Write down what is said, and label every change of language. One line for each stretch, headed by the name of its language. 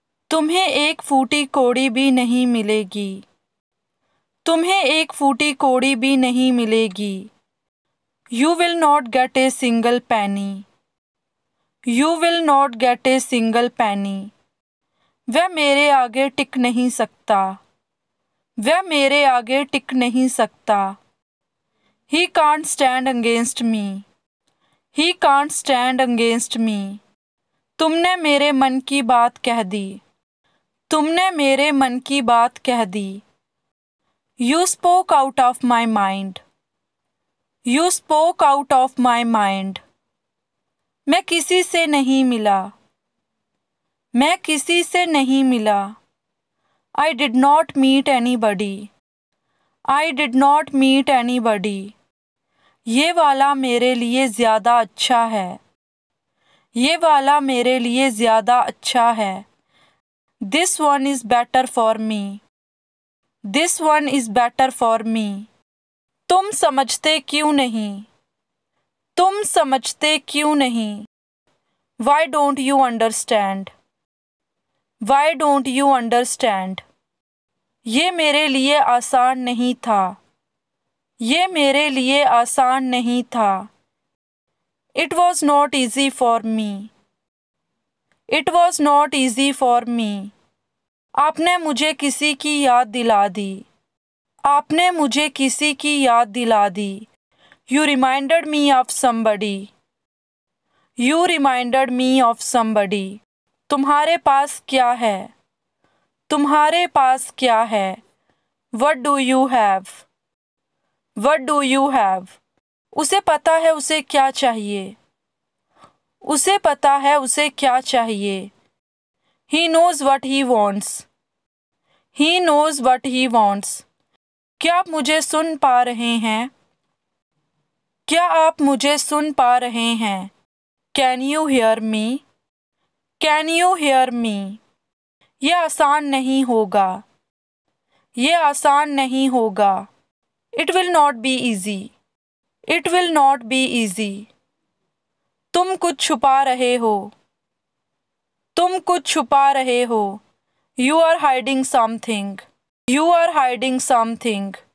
Hindi: तुम्हें एक फूटी कौड़ी भी नहीं मिलेगी। तुम्हें एक फूटी कौड़ी भी नहीं मिलेगी।
English: You will not get a single penny. You will not get a single penny.
Hindi: वह मेरे आगे टिक नहीं सकता। वह मेरे आगे टिक नहीं सकता।
English: He can't stand against me. He can't stand against me.
Hindi: तुमने मेरे मन की बात कह दी। तुमने मेरे मन की बात कह दी।
English: You spoke out of my mind. You spoke out of my mind.
Hindi: मैं किसी से नहीं मिला। मैं किसी से नहीं मिला।
English: I did not meet anybody. I did not meet anybody.
Hindi: ये वाला मेरे लिए ज़्यादा अच्छा है। ये वाला मेरे लिए ज़्यादा अच्छा है।
English: This one is better for me. This one is better for me.
Hindi: तुम समझते क्यों नहीं? तुम समझते क्यों नहीं?
English: Why don't you understand? Why don't you understand?
Hindi: ये मेरे लिए आसान नहीं था। ये मेरे लिए आसान नहीं था।
English: It was not easy for me. It was not easy for me.
Hindi: आपने मुझे किसी की याद दिला दी। आपने मुझे किसी की याद दिला दी।
English: You reminded me of somebody. You reminded me of somebody.
Hindi: तुम्हारे पास क्या है? तुम्हारे पास क्या है?
English: What do you have? What do you have?
Hindi: उसे पता है उसे क्या चाहिए। उसे पता है उसे क्या चाहिए।
English: He knows what he wants. He knows what he wants.
Hindi: क्या आप मुझे सुन पा रहे हैं? क्या आप मुझे सुन पा रहे हैं?
English: Can you hear me? Can you hear me?
Hindi: ये आसान नहीं होगा। ये आसान नहीं होगा।
English: It will not be easy. It will not be easy.
Hindi: तुम कुछ छुपा रहे हो। तुम कुछ छुपा रहे हो।
English: You are hiding something. You are hiding something.